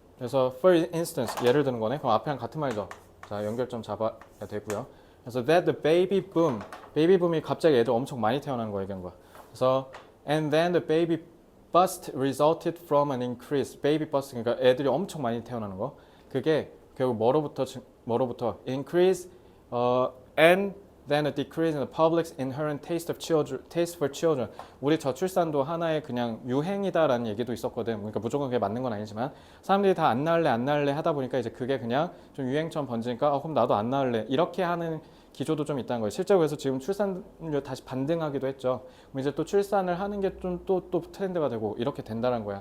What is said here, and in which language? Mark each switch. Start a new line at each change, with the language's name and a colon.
Korean: 그래서
English: for instance
Korean: 예를 드는 거네. 그럼 앞에랑 같은 말이죠. 자, 연결점 잡아야 되고요. 그래서
English: that the baby boom
Korean: 이 갑자기 애들 엄청 많이 태어나는 거 얘기한 거야. 그래서
English: and then the baby bust resulted from an increase.
Korean: baby bust 그러니까 애들이 엄청 많이 태어나는 거. 그게 결국 뭐로부터
English: increase and then a decrease in the public's inherent taste for children.
Korean: 우리 저출산도 하나의 그냥 유행이다라는 얘기도 있었거든. 그러니까 무조건 그게 맞는 건 아니지만 사람들이 다 안 낳을래 하다 보니까 이제 그게 그냥 좀 유행처럼 번지니까 그럼 나도 안 낳을래 이렇게 하는 기조도 좀 있다는 거예요. 실제로 그래서 지금 출산율 다시 반등하기도 했죠. 그럼 이제 또 출산을 하는 게 좀 또 트렌드가 되고 이렇게 된다는 거야.